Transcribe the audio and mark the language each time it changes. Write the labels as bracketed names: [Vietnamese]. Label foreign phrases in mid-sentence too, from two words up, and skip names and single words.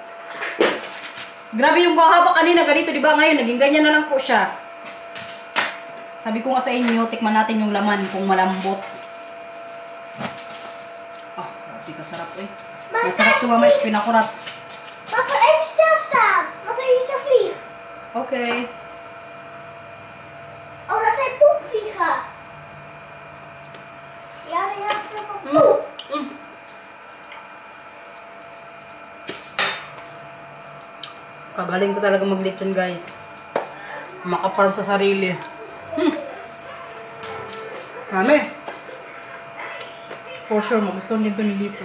[Filipino] Grabe yung haba kanina, ganito, di ba? Ngayon, naging ganyan na lang po siya. Sabi ko nga sa inyo, tikman natin yung laman kung malambot. Ah, grabe kasarap eh. Masarap ito mamaya, pinakurat. Papa, [English] I'm still stabbed. [Dutch] Wat is er vlieg? Okay. Oh, dat zijn poepvliegen. Ja, die hebben veel van poep. [Filipino] Kagaling ko talaga maglechon guys. Makaparm sa sarili. Mami. For sure, magustuhan din ito ni Lito.